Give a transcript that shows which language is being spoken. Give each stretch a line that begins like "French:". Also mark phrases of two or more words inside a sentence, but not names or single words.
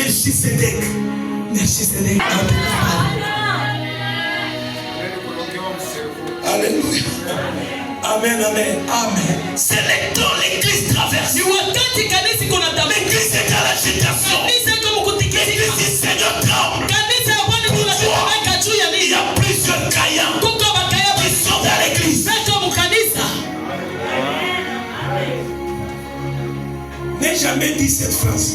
French: Melchisedec. Melchisedek. Alléluia. Amen, amen. Amen. C'est le temps l'église traverse.
Swahili: Ni wakati kanisa iko na tabu.
French: L'église est à l'agitation.
Swahili: Kanisa iko mkutikisika.
French: L'église du Seigneur tremble.
Swahili: Kanisa ya Bwana tunatetemeka juu ya
French: Il
Swahili: nini?
French: y a plusieurs caïens
Swahili: Kuko bakaya
French: qui sont dans l'église.
Lingala: Beto mukanisa.
French: N'ai jamais dit cette phrase.